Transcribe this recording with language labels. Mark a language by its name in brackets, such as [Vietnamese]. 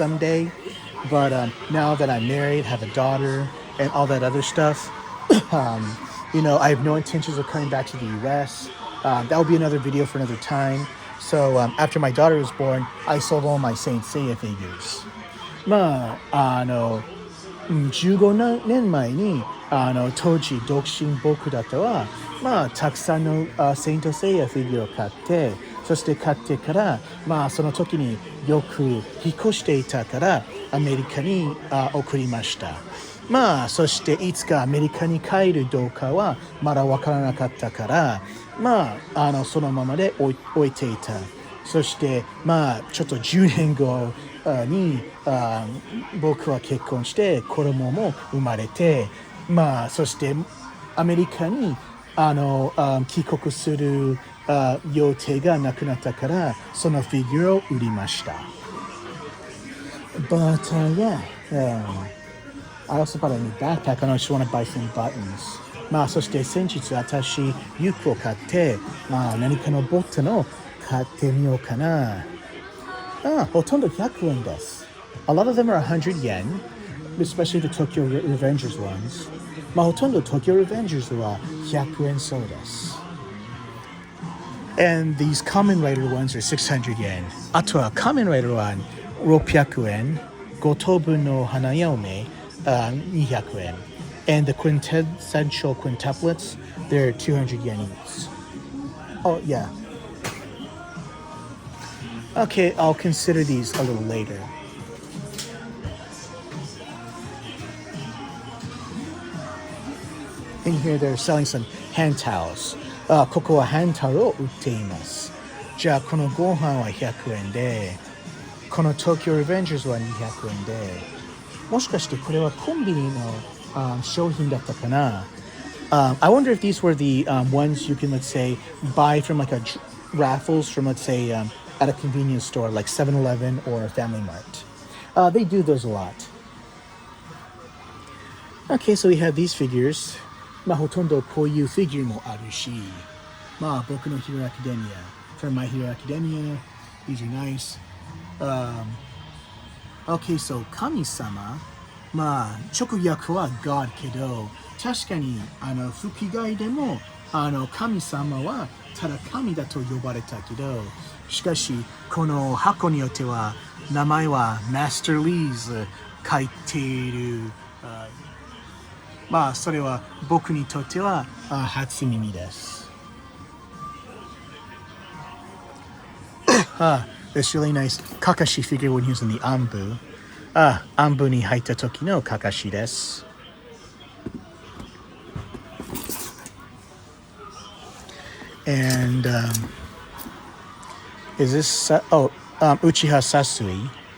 [English] someday, but now that I'm married, have a daughter, and all that other stuff, you know, I have no intentions of coming back to the U.S. That will be another video for another time. So after my daughter was born, I sold all my Saint Seiya figures. [Japanese] まあ15年前に当時独身僕だったはまあたくさんのセイントセイヤフィギュアを買ってそして買ってからまあその時によく引っ越していたからアメリカに送りました。まあそしていつかアメリカに帰るどうかはまだ分からなかったからまあそのままで置いていた。そしてまあちょっと10年後に僕は結婚して子供も生まれてまあそしてアメリカに帰国する予定がなくなったからそのフィギュアを売りました。 [English] But yeah, I also bought a new backpack and I just want to buy some buttons. [Japanese] まあそして先日私ユックを買ってまあ何かのボタンを買ってみようかな。ほとんど100円です。 [English] A lot of them are 100 yen, especially the Tokyo Revengers ones. [Japanese] まあほとんど Tokyo Revengers は100円そうです。 [English] And these Kamen Rider ones are 600 yen. [Japanese] あとは Kamen Rider は600円。 5等分の花嫁200円。 [English] And the quintessential quintuplets, they're 200 yen each. Oh, yeah. Okay, I'll consider these a little later. In here, they're selling some hand towels. [Japanese] ここはハンドタオルを売っています。じゃあ、このご飯は100円で、この東京リベンジャーズは200円で、もしかしてこれはコンビニの商品だったかな? [English] I wonder if these were the ones you can, let's say, buy from like a raffles from, let's say, at a convenience store like 7-Eleven or Family Mart. They do those a lot. Okay, so we have these figures. [Japanese] まあほとんどこういうフィギュアもあるし、まあ僕の Hero Academia, [English] from my Hero Academia, these are nice. [Japanese] Okay, so 神様、まあ直訳は God けど、確かに吹き替えでも神様はただ神だと呼ばれたけど、しかしこの箱によっては名前は Master Lee's 書いている、まあそれは僕にとっては初耳です。 [English] It's really nice Kakashi figure when he was in the Anbu. [Japanese] Anbu ni haita toki no Kakashi desu. [English] And is this Uchiha Sasui?